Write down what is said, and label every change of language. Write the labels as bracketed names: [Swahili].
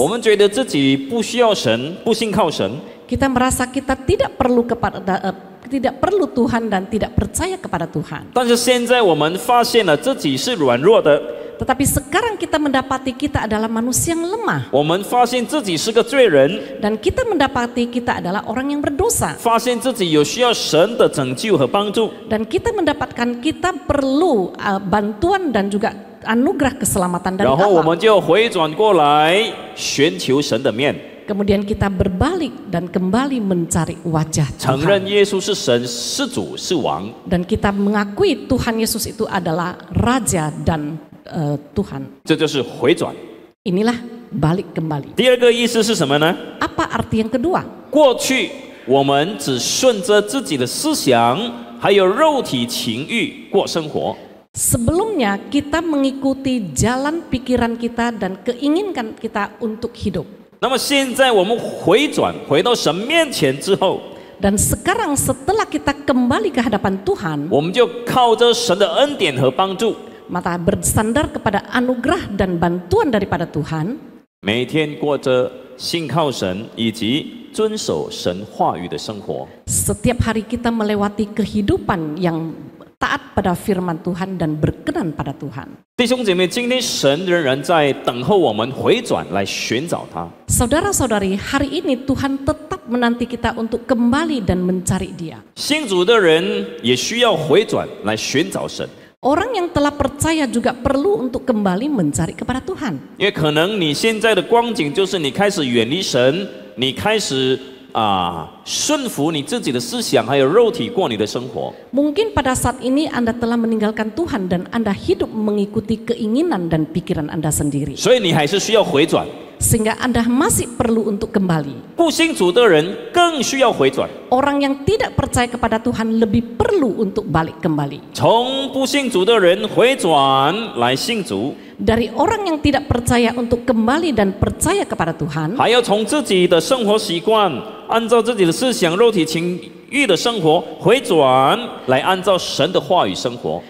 [Chinese] 我们觉得自己不需要神，不信靠神。 [Indonesian] kita merasa kita tidak perlu tidak perlu Tuhan dan tidak percaya kepada Tuhan. [Chinese] 但是现在我们发现了自己是软弱的， [Indonesian] Tetapi sekarang kita mendapati kita adalah manusia yang lemah [Chinese] 我们发现自己是个罪人， [Indonesian] dan kita mendapati kita adalah orang yang berdosa [Chinese] 发现自己有需要神的拯救和帮助。 [Indonesian] dan kita mendapatkan kita perlu bantuan dan juga anugerah keselamatan dari [Chinese] 然后我 [Indonesian] Allah. [Chinese] 们就回转过来寻求神的面， [Indonesian] Kemudian kita berbalik dan kembali mencari wajah [Chinese] 承认耶稣是神、是主、是王。 [Indonesian] dan kita mengakui Tuhan Yesus itu adalah Raja dan Tuhan. [Chinese] 这就是回转。 [Indonesian] Inilah balik kembali. [Chinese] 第二个意思是什么呢？ [Indonesian] Apa arti yang kedua? [Chinese] 过去我们只顺着自己的思想，还有肉体情欲过生活。 [Indonesian] Sebelumnya kita mengikuti jalan pikiran kita dan keinginan kita untuk hidup. [Chinese] 那么现在我们回转，回到神面前之后， [Indonesian] Dan sekarang setelah kita kembali ke hadapan Tuhan, [Chinese] 我们就靠着神的恩典和帮助， [Indonesian] maka bersandar kepada anugerah dan bantuan daripada Tuhan, [Chinese] 每天过着信靠神以及遵守神话语的生活。 [Indonesian] setiap hari kita melewati kehidupan yang taat pada firman Tuhan dan berkenan pada Tuhan. [Chinese] 弟兄姐妹，今天神仍然在等候我们回转来寻找他。 [Indonesian] Saudara-saudari, hari ini Tuhan tetap menanti kita untuk kembali dan mencari Dia. [Chinese] 信主的人也需要回转来寻找神， [Indonesian] Orang yang telah percaya juga perlu untuk kembali mencari kepada Tuhan. [Chinese] 因为可能你现在的光景就是你开始远离神，你开始顺服你自己的思想，还有肉体过你的生活。 [Indonesian] Mungkin pada saat ini Anda telah meninggalkan Tuhan dan Anda hidup mengikuti keinginan dan pikiran Anda sendiri. [Chinese] 所以你还是需要回转。 [Indonesian] Sehingga Anda masih perlu untuk kembali. [Chinese] 不信主的人更需要回转， [Indonesian] Orang yang tidak percaya kepada Tuhan lebih perlu untuk balik kembali. [Chinese] 从不信主的人回转来信主， [Indonesian] Dari orang yang tidak percaya untuk kembali dan percaya kepada Tuhan, [Chinese] 还要从自己的生活习惯，按照自己的思想、肉体情欲的生活回转，来按照神的话语生活。